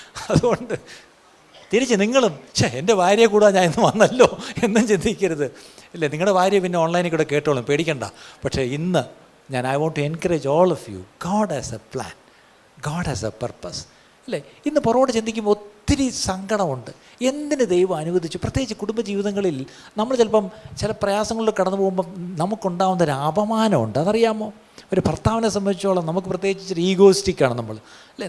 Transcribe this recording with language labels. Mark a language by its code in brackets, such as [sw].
[ml] അതുകൊണ്ട് തിരിച്ച് നിങ്ങളും എൻ്റെ ഭാര്യയെ കൂടാ ഞാൻ ഇന്ന് വന്നല്ലോ എന്നും ചിന്തിക്കരുത് അല്ലേ. നിങ്ങളുടെ ഭാര്യ പിന്നെ ഓൺലൈനിൽ കൂടെ കേട്ടോളും, പേടിക്കണ്ട. പക്ഷേ ഇന്ന് [en] I want to encourage all of you. God has a plan. God has a purpose. [ml] അല്ലേ? ഇന്ന് പുറകോട്ട് ചിന്തിക്കുമ്പോൾ ഒത്തിരി സങ്കടമുണ്ട്. എന്തിന് ദൈവം അനുവദിച്ചു? പ്രത്യേകിച്ച് കുടുംബജീവിതങ്ങളിൽ നമ്മൾ ചിലപ്പം ചില പ്രയാസങ്ങളിൽ കടന്നു പോകുമ്പം നമുക്കുണ്ടാകുന്ന ഒരു അപമാനമുണ്ട്. അതറിയാമോ? ഒരു ഭർത്താവിനെ സംബന്ധിച്ചോളം നമുക്ക് പ്രത്യേകിച്ച് ഈഗോയിസ്റ്റിക്കാണ് നമ്മൾ അല്ലേ.